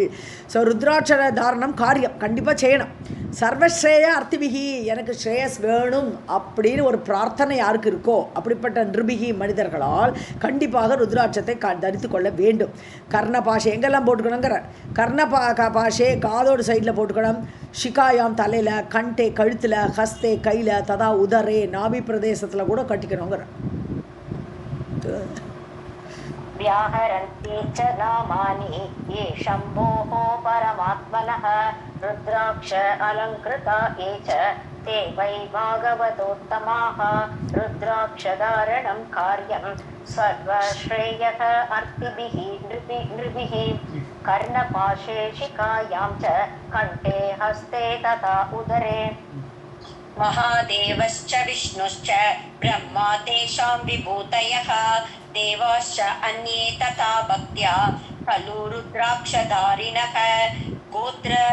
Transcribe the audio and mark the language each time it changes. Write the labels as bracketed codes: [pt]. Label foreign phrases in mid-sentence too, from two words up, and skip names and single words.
[ta] ஸோ ருத்ராட்சர தாரணம் காரியம் கண்டிப்பாக செய்யணும். [sa] सर्वश्रेयः अर्थिभिः [ta] எனக்கு ஸ்ரேயஸ் வேணும் அப்படின்னு ஒரு பிரார்த்தனை யாருக்கு இருக்கோ அப்படிப்பட்ட நிருபிகி மனிதர்களால் கண்டிப்பாக ருத்ராட்சத்தை தரித்து கொள்ள வேண்டும். கர்ணபாஷை எங்கெல்லாம் போட்டுக்கணுங்கிற கர்ணபாஷே காதோடு சைடில் போட்டுக்கணும், ஷிகாயாம் தலையில், கண்டே கழுத்தில், ஹஸ்தே கையில், ததா உதரே நாபி பிரதேசத்தில் கூட கட்டிக்கணுங்கிற. [sa] व्याहरन्ति च नामानि ये शम्भोः परमात्मनः रुद्राक्ष अलङ्कृता ये च ते वै भागवतोत्तमाः रुद्राक्षधारणं कार्यं सर्वश्रेयः अर्तिभिः नृभिः कर्णपाशे शिखायां च कण्ठे हस्ते तथा उदरे महादेवश्च विष्णुश्च ब्रह्मा तेषां विभूतयः देवाश्च अन्ये तथा भक्त्या खलु रुद्राक्षधारिणः गोत्र